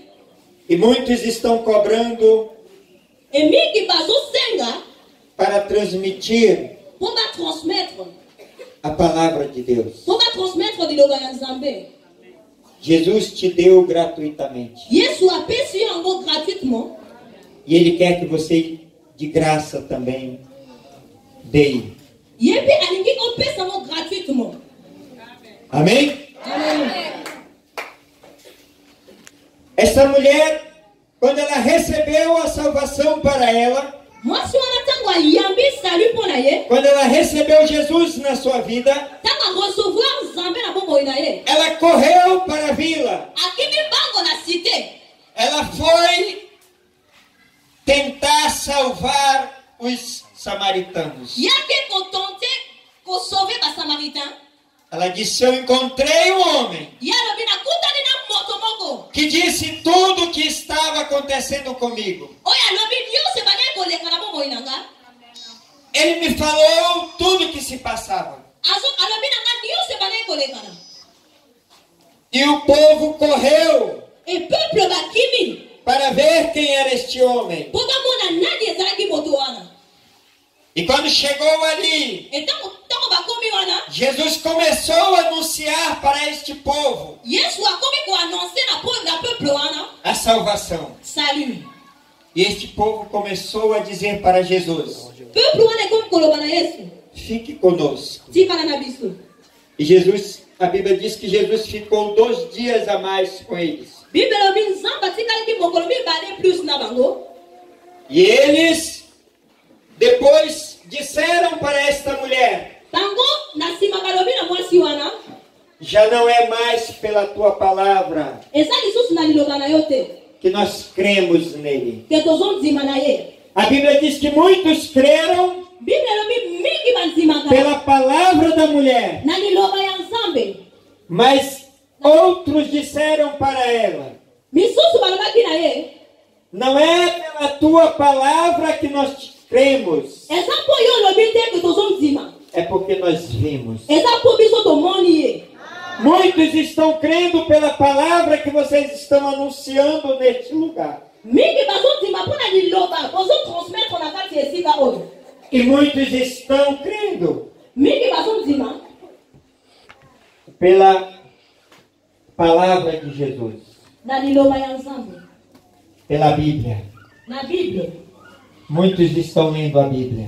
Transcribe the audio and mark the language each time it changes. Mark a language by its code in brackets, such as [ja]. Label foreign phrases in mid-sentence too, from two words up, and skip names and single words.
[pt] E muitos estão cobrando [ln] E mingi bazosenga [pt] para transmitir [ln] mpo batransmettre. [pt] a palavra de Deus. [ln] Mpo batransmettre liloba ya Nzambe. [pt] Jesus te deu gratuitamente. [ln] Yesu apesi yo yango gratuitement. [pt] E ele quer que você, de graça também, dê. [ln] Ye mpe alingi opesa yango gratuitement. [pt] Amém? [ln] Amen. [pt] Essa mulher, quando ela recebeu a salvação para ela, [ln] Mwasi wana ntango ayambi salut mpo na ye. [pt] quando ela recebeu Jesus na sua vida, [ln] Ntango arecevoir Nzambe na bomoi na ye. [pt] ela correu para a vila. [ln] Akimi bango na cité. [pt] Ela foi tentar salvar os samaritanos. [ln] Yake kotente kosauve basamaritain. [pt] Ela disse, eu encontrei um homem [ln] Ye alobi nakutani na moto moko. [pt] que disse tudo o que estava acontecendo comigo. [ln] Oyo alobi nyonso ebandaki koleka na bomoi na nga. [pt] Ele me falou tudo o que se passava. [ln] Alobi na nga nyonso ebandaki koleka na. [pt] E o povo correu [ln] E peuple bakimi. [pt] para ver quem era este homem. [ln] Mpo bamona nani ezalaki moto wana. [pt] E quando chegou ali, [ln] E ntango bakomi wana. [pt] Jesus começou a anunciar para este povo [ln] Yesu akomi koannonce na peuple wana. [pt] a salvação. [ln] Salut. [pt] E este povo começou a dizer para Jesus, [ln] Peuple wana ekomi koloba na Yesu. [pt] fique conosco. [ln] Tikala na biso. [pt] E Jesus, a Bíblia diz que Jesus ficou 2 dias a mais com eles. [ln] Bible elobi Nzambe atikalaki mokolo mibale plus na bango. [pt] E eles depois disseram para esta mulher, [ln] Bango na nsima balobi na mwasi wana. [pt] já não é mais pela tua palavra [ln] Eza lisusu na liloba na yo te. [pt] que nós cremos nele. [ln] Ke tozondima na ye. [pt] A Bíblia diz que muitos creram [ln] Bible elobi mingi bandimaka [pt] pela palavra da mulher, [ln] na liloba ya Nzambe. [pt] mas outros disseram para ela, [ln] Misusu balobaki na ye. [pt] não é pela tua palavra que nós cremos, [ln] Eza mpo yo olobi te ke tozondima. [pt] é porque nós vimos. [ln] eza po biso tomoni ye. [pt] Muitos estão crendo pela palavra que vocês estão anunciando neste lugar. [ln] Mingi bazondima mpona liloba bozotransmettre na kati ya esika oyo. [pt] E muitos estão crendo [ln] Mingi bazondima [pt] pela palavra de Jesus, [ln] na liloba ya Nzambe, [pt] pela Bíblia. [ln] na Bíblia. [pt] Muitos estão lendo a Bíblia